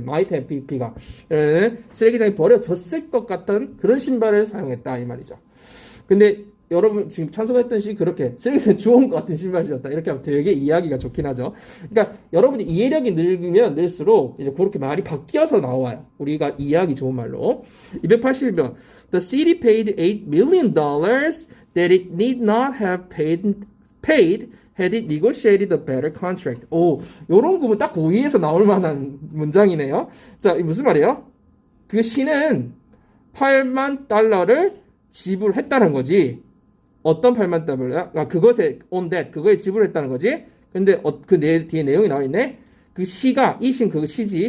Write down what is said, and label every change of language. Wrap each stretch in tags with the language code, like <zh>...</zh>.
<en>might have pp</en> <ko>가 쓰레기장에 버려졌을 것 같은 그런 신발을 사용했다 이 말이죠. 근데 여러분 지금 찬수가 했던 시 그렇게 쓰레기장에 주워온 것 같은 신발을 신었다 이렇게 하면 되게 이해하기가 좋긴 하죠. 그러니까 여러분이 이해력이 늘면 늘수록 이제 그렇게 말이 바뀌어서 나와요. 우리가 이해하기 좋은 말로. 280번.</ko> <en>The city paid $8 million that it need not have paid had it negotiated a better contract.</en> <ko>오, 요런 구문 딱 고의에서 나올 만한 문장이네요. 자, 이 무슨 말이에요? 그 시는 8만 달러를 지불했다는 거지. 어떤 8만 달러야? 아, 그것에</ko> <en>on that</en> <ko>그거에 지불했다는 거지. 근데 뒤에 내용이 나와 있네. 그 시가 이신 그 시지.</ko>